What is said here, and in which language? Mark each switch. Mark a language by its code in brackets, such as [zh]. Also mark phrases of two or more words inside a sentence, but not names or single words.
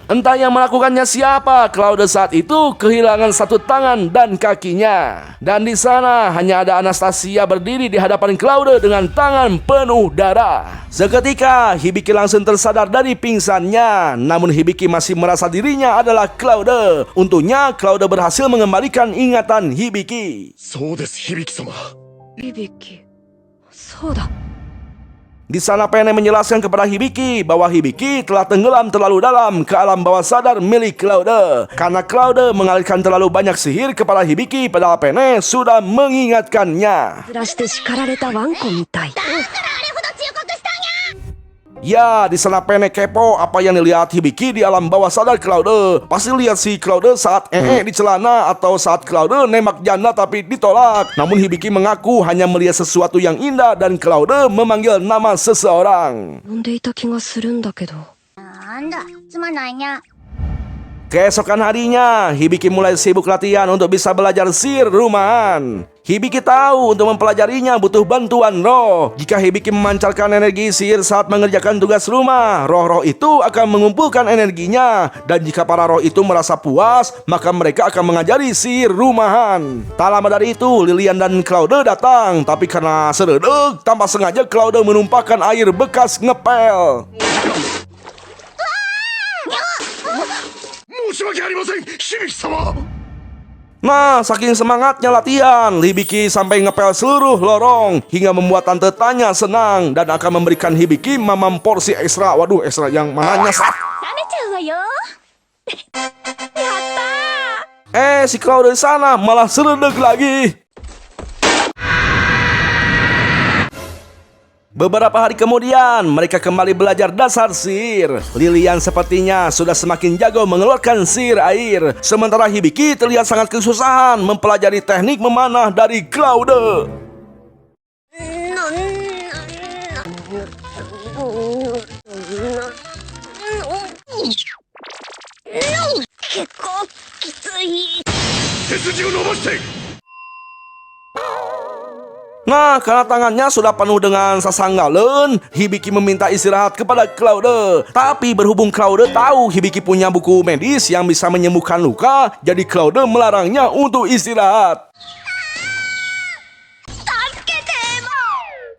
[id] Entah yang melakukannya siapa, Claude saat itu kehilangan satu tangan dan kakinya. Dan di sana hanya ada Anastasia berdiri di hadapan Claude dengan tangan penuh darah. Seketika Hibiki langsung tersadar dari pingsannya, namun Hibiki masih merasa dirinya adalah Claude. Untungnya Claude berhasil mengembalikan ingatan Hibiki. [ja] そうです、響様。 Hibiki. そうだ。 [id] Di sana Pene menjelaskan kepada Hibiki bahwa Hibiki telah tenggelam terlalu dalam ke alam bawah sadar milik Claude. Karena Claude mengalirkan terlalu banyak sihir kepada Hibiki, padahal Pene sudah mengingatkannya. [ja] ずらして叱られたワンコみたい。 [id] Ya, di sana Pene kepo apa yang dilihat Hibiki di alam bawah sadar Claude. Pasti lihat si Claude saat di celana atau saat Claude nembak janda tapi ditolak. Namun Hibiki mengaku hanya melihat sesuatu yang indah dan Claude memanggil nama seseorang. [ja] 呼んでいた気がするんだけど。なんだ、つまんないにゃ。 [id] Keesokan harinya, Hibiki mulai sibuk latihan untuk bisa belajar sihir rumahan. Hibiki tahu untuk mempelajarinya butuh bantuan roh. Jika Hibiki memancarkan energi sihir saat mengerjakan tugas rumah, roh-roh itu akan mengumpulkan energinya. Dan jika para roh itu merasa puas, maka mereka akan mengajari sihir rumahan. Tak lama dari itu, Lilian dan Claude datang. Tapi karena seredek, tanpa sengaja Claude menumpahkan air bekas ngepel. [ja] 申し訳ありません、響様。 [id] Nah, saking semangatnya latihan, Hibiki sampai ngepel seluruh lorong hingga membuat Tante Tanya senang dan akan memberikan Hibiki mamam porsi ekstra. Waduh, ekstra yang mananya sat. [ja] 冷めちゃうわよ。やったー。 [id] Si Claude di sana malah seredek lagi. Beberapa hari kemudian, mereka kembali belajar dasar sihir. Lilian sepertinya sudah semakin jago mengeluarkan sihir air. Sementara Hibiki terlihat sangat kesusahan mempelajari teknik memanah dari Claude. [ja] 結構きつい。背筋を伸ばして。 [id] Nah, karena tangannya sudah penuh dengan sasanggalen, Hibiki meminta istirahat kepada Claude. Tapi berhubung Claude tahu Hibiki punya buku medis yang bisa menyembuhkan luka, jadi Claude melarangnya untuk istirahat.